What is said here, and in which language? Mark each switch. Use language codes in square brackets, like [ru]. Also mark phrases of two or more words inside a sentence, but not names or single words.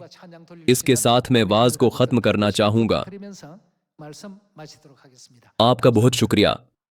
[ur] اس کے ساتھ میں وعظ کو ختم کرنا چاہوں گا. [ko] 말씀 마치도록 하겠습니다. [ur] آپ کا بہت شکریہ.